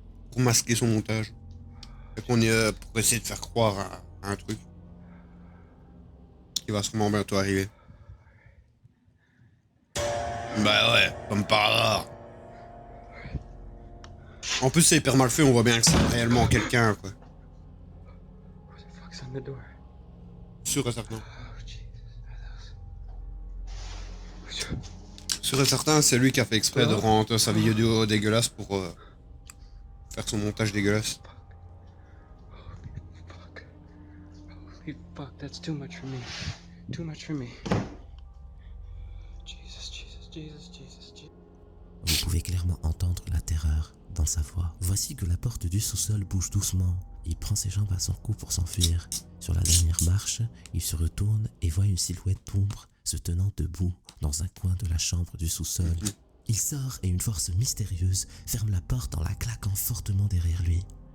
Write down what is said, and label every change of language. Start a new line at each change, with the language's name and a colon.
French: pour masquer son montage. Et qu'on pour essayer de faire croire à un truc qui va sûrement bientôt arriver. Bah ouais, comme par hasard. En plus c'est hyper mal fait, on voit bien que c'est réellement quelqu'un quoi.
English: Who the fuck's on the door?
French: Sûr et certain.
English: Oh, Jesus.
French: Sûr et certain, c'est lui qui a fait exprès de rendre sa vidéo dégueulasse pour faire son montage dégueulasse.
English: Fuck. Holy fuck, that's too much for me. Too much for me. Jesus, Jesus, Jesus, Jesus, Jesus.
French: Vous pouvez clairement entendre la terreur dans sa voix. Voici que la porte du sous-sol bouge doucement. Il prend ses jambes à son cou pour s'enfuir. Sur la dernière marche, il se retourne et voit une silhouette d'ombre se tenant debout dans un coin de la chambre du sous-sol. Il sort et une force mystérieuse ferme la porte en la claquant fortement derrière lui.